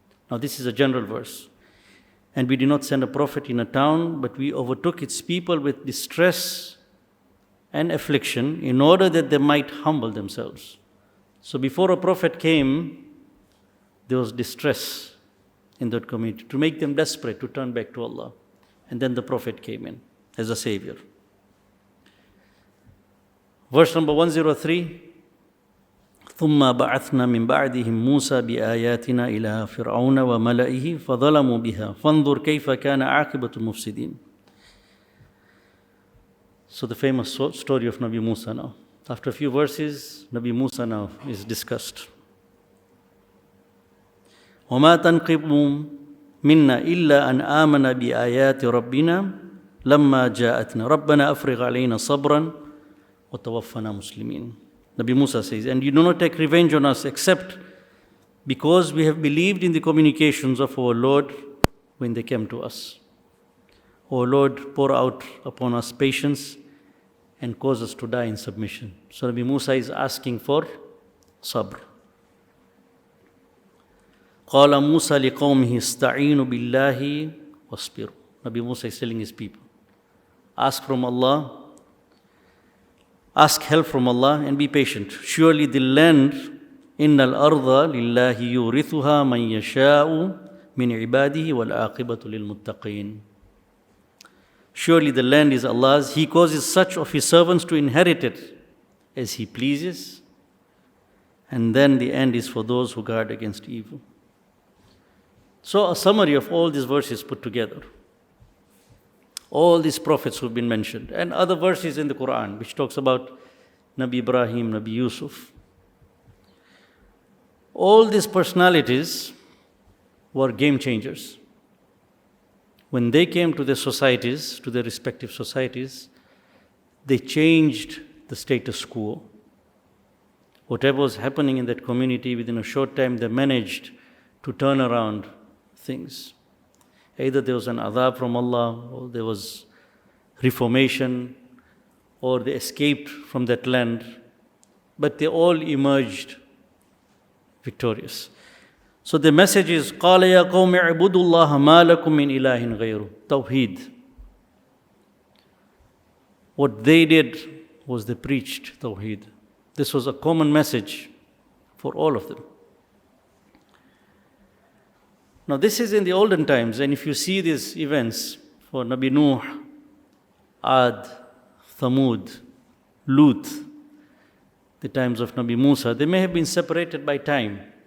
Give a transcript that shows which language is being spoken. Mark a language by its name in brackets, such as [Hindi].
[English] Now this is a general verse. And we did not send a prophet in a town, but we overtook its people with distress and affliction in order that they might humble themselves. So before a prophet came, there was distress in that community to make them desperate to turn back to Allah. And then the prophet came in as a savior. Verse number 103. [Arabic] ثم بعثنا من بعدهم موسى بآياتنا إلى فرعون وملئه فظلموا بها فانظر كيف كان عاقبة المفسدين. [English] So the famous story of Nabi Musa now. After a few verses, Nabi Musa now is discussed. [Arabic] وما تنقم منا إلا أن آمن بآيات ربنا لما جاءتنا ربنا أفرغ علينا صبرا وتوفنا مسلمين. [English] Nabi Musa says, and you do not take revenge on us except because we have believed in the communications of our Lord when they came to us. O Lord, pour out upon us patience and cause us to die in submission. So Nabi Musa is asking for sabr. [Arabic] قال موسى لقومه استعينوا بالله واصبروا. [English] Nabi Musa is telling his people, ask from Allah, ask help from Allah and be patient. Surely the land, [Arabic] إِنَّ الْأَرْضَ لِلَّهِ يُورِثُهَا مَنْ يَشَاءُ مِنْ عِبَادِهِ وَالْعَاقِبَةُ لِلْمُتَّقِينَ. [English] Surely the land is Allah's. He causes such of His servants to inherit it as He pleases. And then the end is for those who guard against evil. So a summary of all these verses put together. All these prophets who have been mentioned, and other verses in the Quran which talks about Nabi Ibrahim, Nabi Yusuf. All these personalities were game changers. When they came to their societies, to their respective societies, they changed the status quo. Whatever was happening in that community, within a short time they managed to turn around things. Either there was an adab from Allah, or there was reformation, or they escaped from that land. But they all emerged victorious. So the message is, [Arabic] قَالَ يَا قَوْمِ اعْبُدُوا اللَّهَ مَا لَكُم مِّنْ إِلَٰهٍ غَيْرُهُ. [English] Tawheed. What they did was they preached Tawheed. This was a common message for all of them. Now this is in the olden times, and if you see these events for Nabi Nuh, Ad, Thamud, Lut, the times of Nabi Musa, they may have been separated by time.